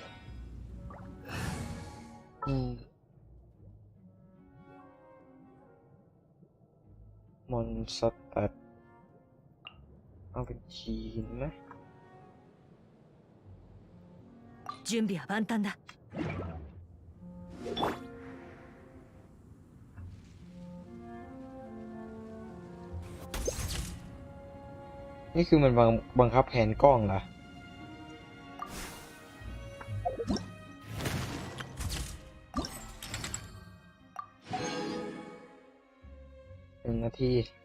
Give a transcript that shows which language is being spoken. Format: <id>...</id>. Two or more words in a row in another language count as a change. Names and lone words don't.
<th>จมอนสเตอร์เอาเป็นจีนไหม</th> <ja>準備は万端だ</ja> <th>นี่คือมันบังคับแผนกล้องเหรอ 1 นาที</th>